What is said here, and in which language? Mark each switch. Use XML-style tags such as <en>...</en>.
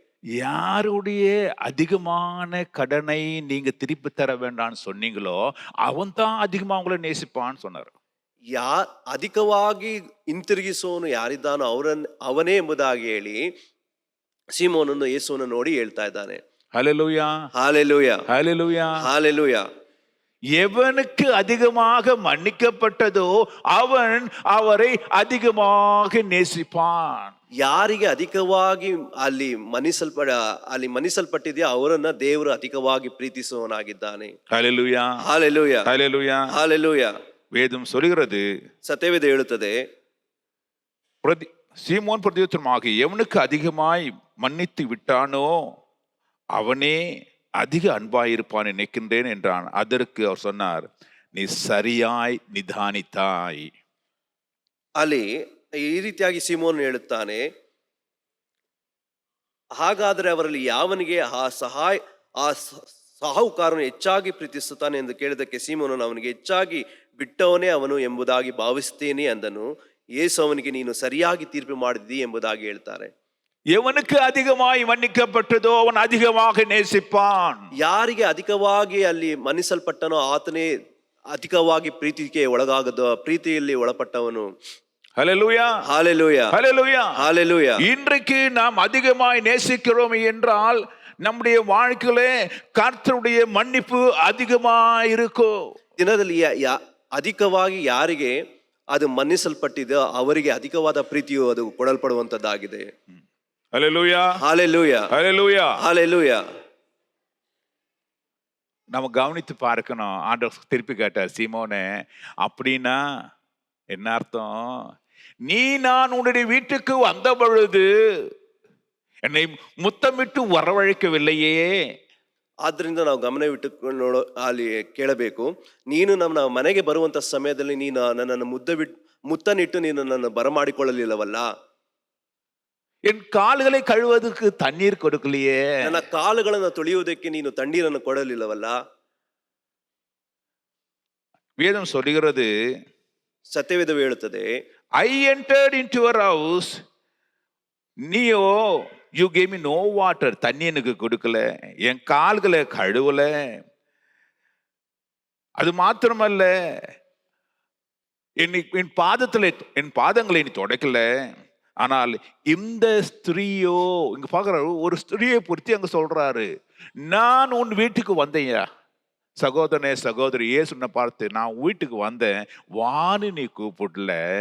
<ta>யாருடைய அதிகமான கடனை நீங்க திருப்பி தர வேண்டாம்னு சொன்னீங்களோ அவன் தான் அதிகமா உங்களை நேசிப்பான்னு சொன்னார்.</ta> <kn>ಅಧಿಕವಾಗಿ ಹಿಂತಿರುಗಿಸೋನು ಯಾರಿದ್ದಾನೋ ಅವನೇ ಎಂಬುದಾಗಿ ಹೇಳಿ ಸೀಮೋನನ್ನು ಯೇಸುವನ್ನು ನೋಡಿ ಹೇಳ್ತಾ ಇದ್ದಾನೆ.</kn> <ta>ஹல்லேலூயா, ஹalleluya, ஹல்லேலூயா, ஹalleluya. எவனுக்கு அதிகமாக மன்னிக்கப்பட்டதோ அவன் அவரை அதிகமாக நேசிப்பான்.</ta> <kn>ಯಾರಿಗೆ ಅಧಿಕವಾಗಿ ಅಲ್ಲಿ ಮನ್ನಿಸಲ್ಪಟ್ಟಿದೆಯೋ ಅವರನ್ನ ದೇವರು ಅಧಿಕವಾಗಿ ಪ್ರೀತಿಸುವವನಾಗಿದ್ದಾನೆ.</kn> <ta>ஹல்லேலூயா, ஹalleluya, ஹல்லேலூயா, ஹalleluya. வேதம் சொல்கிறது,</ta> <kn>ಸತ್ಯವೇದ ಹೇಳುತ್ತದೆ,</kn> <ta>சீமோன் பிரதியுத்தரமாக எவனுக்கு அதிகமாய் மன்னித்து விட்டானோ அவனே அதிக அன்பாயிருப்பான் நினைக்கின்றேன் என்றான். அதற்கு அவர் சொன்னார், நீ சரியாய் நிதானித்தாய்.</ta> <kn>ಅಲ್ಲಿ ಈ ರೀತಿಯಾಗಿ ಸೀಮೋನ್ ಹೇಳುತ್ತಾನೆ, ಹಾಗಾದರೆ ಅವರಲ್ಲಿ ಯಾವನಿಗೆ ಆ ಸಾಹುಕಾರನು ಹೆಚ್ಚಾಗಿ ಪ್ರೀತಿಸುತ್ತಾನೆ ಎಂದು ಕೇಳಿದಕ್ಕೆ ಸೀಮೋನನು ಅವನಿಗೆ ಹೆಚ್ಚಾಗಿ ಬಿಟ್ಟವನೇ ಅವನು ಎಂಬುದಾಗಿ ಭಾವಿಸ್ತೇನೆ ಅಂದನು. ಯೇಸು ಅವನಿಗೆ, ನೀನು ಸರಿಯಾಗಿ ತೀರ್ಪು ಮಾಡಿದಿ ಎಂಬುದಾಗಿ ಹೇಳ್ತಾರೆ.</kn> <ta>எவனுக்கு அதிகமாய் மன்னிக்கப்பட்டதோ அவன் அதிகமாக நேசிப்பான்.</ta> <kn>ಯಾರಿಗೆ ಅಧಿಕವಾಗಿ ಅಲ್ಲಿ ಮನ್ನಿಸಲ್ಪಟ್ಟನೋ ಆತನೇ ಅಧಿಕವಾಗಿ ಪ್ರೀತಿಯಲ್ಲಿ ಒಳಪಟ್ಟವನು.</kn> <ta>ஹல்லேலூயா, ஹalleluya, ஹல்லேலூயா, ஹalleluya. இன்றைக்கு நாம் அதிகமாய் நேசிக்கிறோம் என்றால் நம்முடைய வாழ்க்கையிலே கர்த்தருடைய மன்னிப்பு அதிகமாய் இருக்கும்.</ta> <kn>ದಿನದಲ್ಲಿ ಅಧಿಕವಾಗಿ ಯಾರಿಗೆ ಅದು ಮನ್ನಿಸಲ್ಪಟ್ಟಿದೆಯೋ ಅವರಿಗೆ ಅಧಿಕವಾದ ಪ್ರೀತಿಯು ಅದು ಕೊಡಲ್ಪಡುವಂತದ್ದಾಗಿದೆ.</kn> <ta>ஹல்லேலூயா, ஹalleluya, ஹல்லேலூயா, ஹalleluya. நம்ம கவனித்து பார்க்கணும். ஆண்டவர் திருப்பி கேட்டார், சீமோனே அப்படின்னா என்ன அர்த்தம்? நீ நான் உன்னுடைய வீட்டுக்கு வந்த பொழுது என்னை முத்தமிட்டு வரவழைக்கவில்லையே.</ta> <kn>ಆದ್ರಿಂದ ನಾವು ಗಮನವಿಟ್ಟು ನೋಡೋ ಅಲ್ಲಿ ಕೇಳಬೇಕು, ನೀನು ನಮ್ಮ ಮನೆಗೆ ಬರುವಂತ ಸಮಯದಲ್ಲಿ ನೀನು ನನ್ನನ್ನು ಮುತ್ತನಿಟ್ಟು ನೀನು ನನ್ನನ್ನು ಬರಮಾಡಿಕೊಳ್ಳಲಿಲ್ಲವಲ್ಲ.</kn> <ta>என் கால்களை கழுவதற்கு தண்ணீர் கொடுக்கலையே.</ta> <kn>ನನ್ನ ಕಾಲುಗಳನ್ನು ತೊಳೆಯುವುದಕ್ಕೆ ನೀನು ತಣ್ಣೀರನ್ನು ಕೊಡಲಿಲ್ಲವಲ್ಲ.</kn> <ta>வேதம் சொல்லுகிறது,</ta> <kn>ಸತ್ಯವೇದವು ಹೇಳುತ್ತದೆ,</kn> <en>I entered into your house,</en> <ta>நீயோ</ta> <en>you gave me no water,</en> <ta>தண்ணி எனக்கு கொடுக்கல, என் கால்களை கழுவல. அது மாத்திரமல்ல, என் பாதங்களை நீ தொடக்கல. ஆனால் இந்த ஸ்திரீயோ, இங்க பாக்குறாரு, ஒரு ஸ்திரீயை பொறுத்து அங்க சொல்றாரு, நான் உன் வீட்டுக்கு வந்தேயா. சகோதரனே சகோதரி, ஏசுன்ன பார்த்து, நான் வீட்டுக்கு வந்தேன், வான்னு நீ கூப்பிடல.</ta>